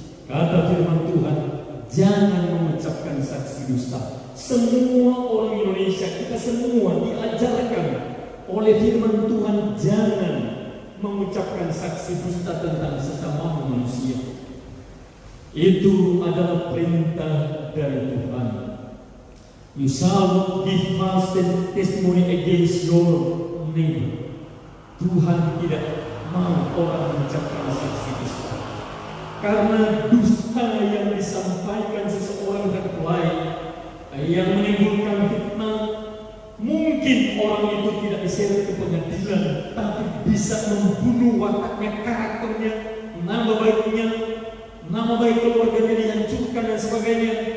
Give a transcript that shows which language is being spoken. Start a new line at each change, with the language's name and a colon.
Indonesian: Kata firman Tuhan, jangan mengucapkan saksi dusta. Semua orang Indonesia, kita semua diajarkan oleh firman Tuhan, jangan mengucapkan saksi dusta tentang sesama manusia. Itu adalah perintah dari Tuhan.
English: You shall not give false testimony against your neighbor.
Indonesian: Tuhan tidak mau orang mengucapkan saksi dusta, karena dusta yang disampaikan seseorang terhadap lain yang menimbulkan fitnah, mungkin orang itu tidak diseret ke pengadilan, tapi bisa membunuh wataknya, karakternya, nama baiknya, nama baik keluarganya dihancurkan dan sebagainya.